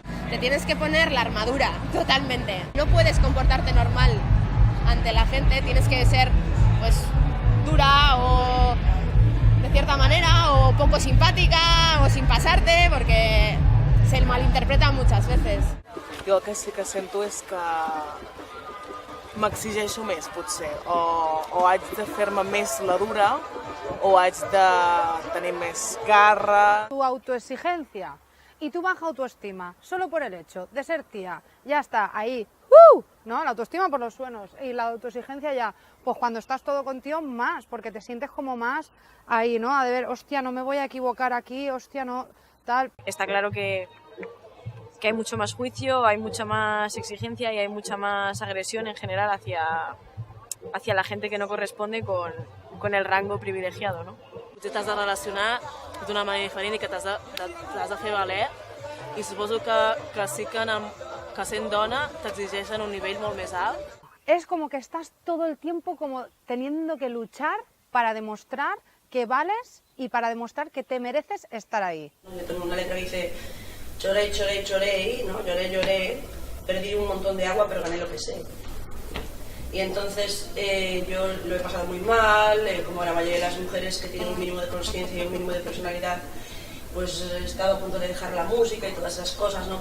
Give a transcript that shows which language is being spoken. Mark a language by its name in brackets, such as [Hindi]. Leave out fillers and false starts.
[Spanish] Te tienes que poner la armadura, totalmente. No puedes comportarte normal ante la gente, tienes que ser pues dura o de cierta manera o poco simpàtica o sin pasarte, porque se malinterpreta muchas veces. [Catalan] Jo el que sí que sento és que m'exigeixo més, potser, o haig de fer-me més la dura o haig de tenir més garra. [Spanish] Tu autoexigencia y tu baja autoestima, solo por el hecho de ser tía, ya está ahí, ¿no? La autoestima por los suelos y la autoexigencia ya, pues cuando estás todo contigo más, porque te sientes como más ahí, ¿no? A ver, hostia, no me voy a equivocar aquí, hostia, no, tal. Está claro que hay mucho más juicio, hay mucha más exigencia y hay mucha más agresión en general hacia la gente que no corresponde con el rango privilegiado, ¿no? [Catalan] Tu t'has de relacionar d'una manera diferent i que t'has de fer valer, i suposo que sí que sent dona t'exigeixen un nivell molt més alt. [Spanish] Es como que estás todo el tiempo como teniendo que luchar para demostrar que vales y para demostrar que te mereces estar ahí. Yo tengo una letra que dice lloré, lloré, lloré, ¿no? Lloré, lloré, perdí un montón de agua pero gané lo que sé. Y entonces yo lo he pasado muy mal, como la mayoría de las mujeres que tienen un mínimo de conciencia y un mínimo de personalidad, pues he estado a punto de dejar la música y todas esas cosas, ¿no?